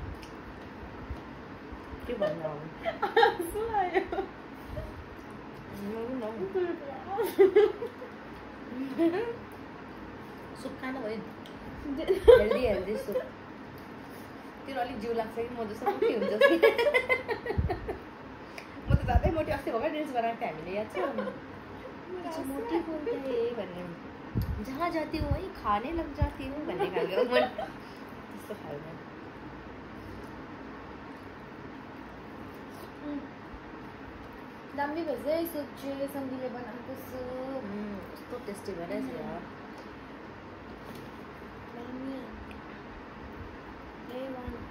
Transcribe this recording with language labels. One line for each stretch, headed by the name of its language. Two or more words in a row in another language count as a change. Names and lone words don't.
Nepali: के भन्नु अब सुप खानु भयो हेल्दी हेल्दी सुप त्यो अलिक जिउ लाग्छ कि म जस्तो मोटी हुन्छ कि म त जाँदै मोटी अस्ति भर्खर रिल्स बनाएको थिएँ हामीले याद छ
Hindi: मोटी बोलते
Nepali: भन्ने
Hindi: जहाँ जाती हूँ वही खाने लग जाती हूँ
Nepali: भन्ने खालको त्यस्तो खालको दामी भएछ है सुप चाहिँ सङ्गीले बनाएको सुप कस्तो टेस्टी भइरहेछ यार दामी A1